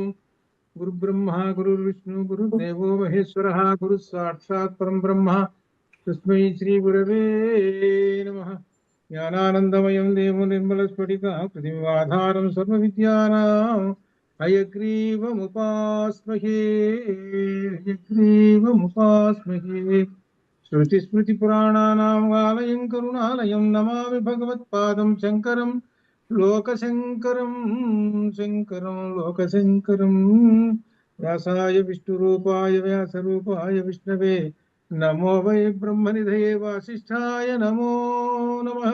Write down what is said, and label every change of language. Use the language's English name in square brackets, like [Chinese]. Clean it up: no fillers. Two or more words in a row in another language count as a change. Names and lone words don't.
[Sanskrit] గురు బ్రహ్మ గురు విష్ణు గురుదేవో మహేశ్వర గురు సాక్షాత్ పరం బ్రహ్మ తస్మై శ్రీ గురవే నమః. జ్ఞానానందమయం దేవం నిర్మల స్ఫటిక పృథివ్యాధారం సర్వ విద్యానాం హయగ్రీవముపాస్మహే హయగ్రీవముపాస్మహే. श्रुतिस्मृतिपुराणानाम् आलयं करुणालयं नमामि भगवत्पादं शङ्करं लोकशङ्करं लोकशङ्करं व्यासाय विष्णुरूपाय व्यासरूपाय विष्णवे नमो वै ब्रह्मनिधये वासिष्ठाय नमो नमः.